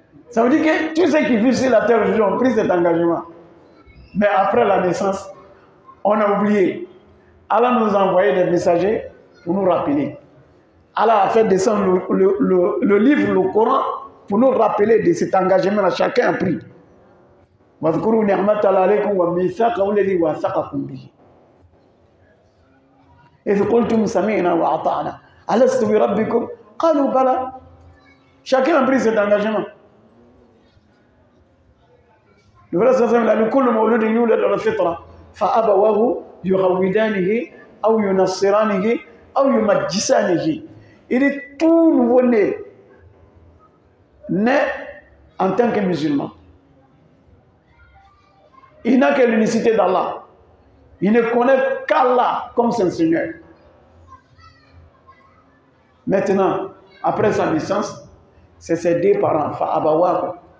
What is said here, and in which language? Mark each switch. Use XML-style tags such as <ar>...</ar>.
<fr>Ça veut dire que tous ceux qui vivent sur la terre aujourd'hui ont pris cet engagement. Mais après la naissance, on a oublié. Allah nous a envoyé des messagers pour nous rappeler. Allah a fait descendre le livre, le Coran, pour nous rappeler de cet engagement-là. Chacun a pris.</fr> <ar>واذكروا نعمة الله عليكم وميثاقه الذي واثقكم به إذ قلتم سمعنا وأطعنا ألست بربكم قالوا بلى.</ar> <fr>Chacun a pris cet engagement. Le vrai sens est que</fr> <ar>كل مولود يولد على الفطرة فأبواه يهودانه أو ينصرانه أو يمجسانه.</ar> <fr>Il est tout nouveau-né, né en tant que musulman. Il n'a que l'unicité d'Allah. Il ne connaît qu'Allah comme son Seigneur. Maintenant, après sa naissance, c'est ses deux parents, Fa'abawa.</fr>